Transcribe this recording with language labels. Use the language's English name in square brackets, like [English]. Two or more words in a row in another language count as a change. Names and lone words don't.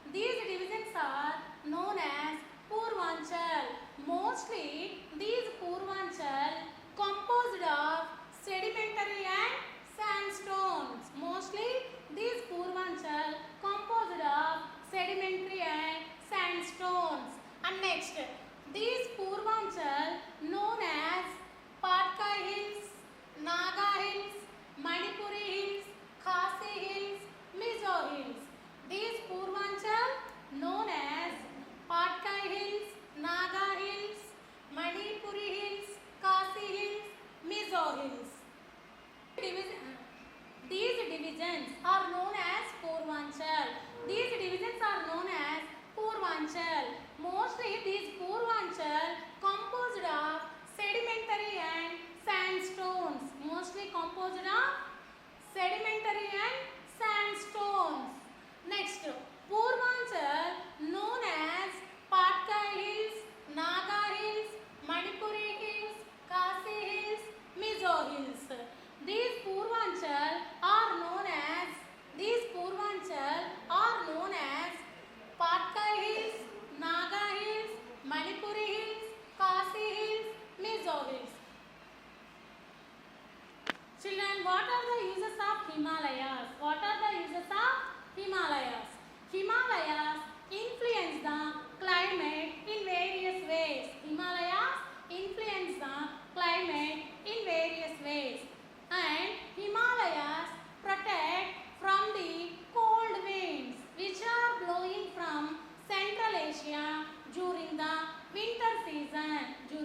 [English] Mostly these Purvanchal composed of sedimentary and sandstones. And next, these Purvanchal known as Patkai Hills, Naga Hills, Manipuri Hills, Khasi Hills, Mizo Hills. These Purvanchal known as Patkai Hills, Naga Hills, Manipuri Hills, Khasi Hills, Mizo Hills. These divisions are known as Purvanchal. Mostly these Purvanchal composed of sedimentary and sandstones. Next, Purvanchal known as Patkai Hills, Naga Hills, Manipuri Hills, Khasi Hills, Mizo Hills. These Purvanchal are known as Patkai Hills, Naga Hills, Manipuri Hills, Khasi Hills, Mizo Hills. Children, what are the uses of Himalayas? Himalayas influence the climate in various ways. And Himalayas protect from the cold winds which are blowing from Central Asia during the winter season.